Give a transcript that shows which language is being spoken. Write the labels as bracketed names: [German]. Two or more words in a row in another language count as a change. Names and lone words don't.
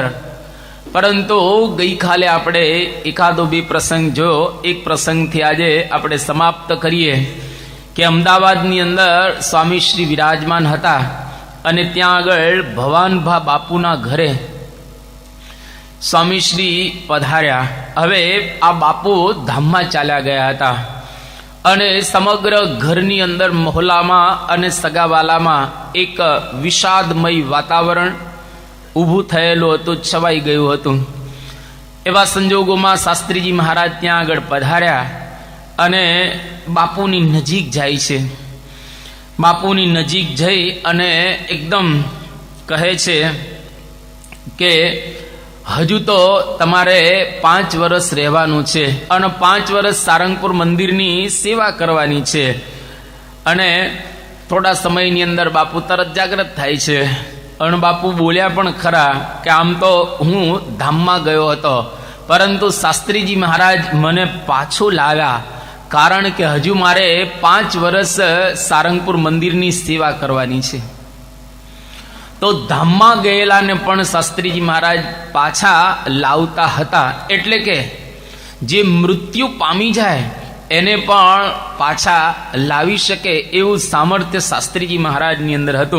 [Gujarati] પરંતુ ગઈ કાલે આપણે એકાદો બે પ્રસંગ જો એક પ્રસંગથી આજે આપણે સમાપ્ત કરીએ કે અમદાવાદની અંદર સ્વામી શ્રી વિરાજમાન હતા અને ત્યાં આગળ ભવાનભા બાપુના ઘરે સ્વામી શ્રી પધાર્યા। હવે આ બાપુ ધામમાં ચાલ્યા ગયા હતા અને સમગ્ર ઘરની અંદર મહોલ્લામાં અને સગાવાલામાં એક વિષાદમય વાતાવરણ ઊભું થયેલું હતું, છવાઈ ગયું હતું। એવા સંજોગોમાં શાસ્ત્રીજી મહારાજ ત્યાં આગળ પધાર્યા અને બાપુની નજીક જાય છે। બાપુની નજીક જઈ અને એકદમ કહે છે કે હજુ તો તમારે 5 વર્ષ રહેવાનું છે અને 5 વર્ષ સારંગપુર મંદિરની સેવા કરવાની છે। અને થોડા સમયની અંદર બાપુ તરત જાગૃત થાય છે અને બાપુ બોલ્યા પણ ખરા કે આમ તો હું ધામમાં ગયો હતો પરંતુ શાસ્ત્રીજી મહારાજ મને પાછો લાવ્યા કારણ કે હજુ મારે 5 વર્ષ સારંગપુર મંદિરની સેવા કરવાની છે। તો ધામમાં ગયેલાને પણ શાસ્ત્રીજી મહારાજ પાછા લાવતા હતા એટલે કે જે મૃત્યુ પામી જાય એને પણ પાછા લાવી શકે એવું સામર્થ્ય શાસ્ત્રીજી મહારાજની અંદર હતું।